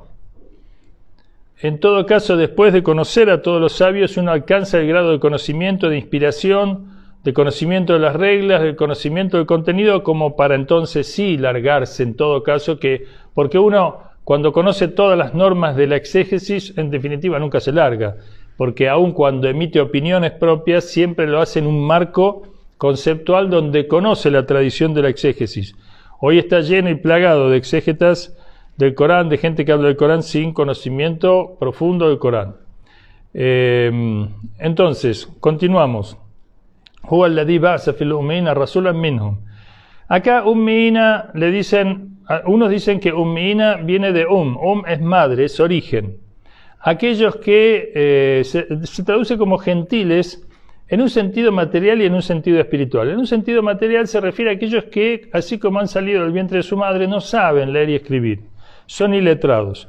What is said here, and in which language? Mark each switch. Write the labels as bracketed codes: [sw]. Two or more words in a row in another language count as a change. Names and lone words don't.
[es] En todo caso, después de conocer a todos los sabios, uno alcanza el grado de conocimiento, de inspiración, de conocimiento de las reglas, del conocimiento del contenido, como para entonces sí largarse en todo caso, porque uno cuando conoce todas las normas de la exégesis, en definitiva nunca se larga, porque aun cuando emite opiniones propias, siempre lo hace en un marco conceptual donde conoce la tradición de la exégesis. Hoy está lleno y plagado de exégetas del Corán, de gente que habla del Corán sin conocimiento profundo del Corán. Entonces, continuamos. [ar] هو الذي بعث في الأميين رسولا منهم. [es] Acá ummiina le dicen, unos dicen que ummiina viene de es madre, es origen. Aquellos que se traduce como gentiles en un sentido material y en un sentido espiritual. En un sentido material se refiere a aquellos que, así como han salido del vientre de su madre, no saben leer y escribir, son iletrados.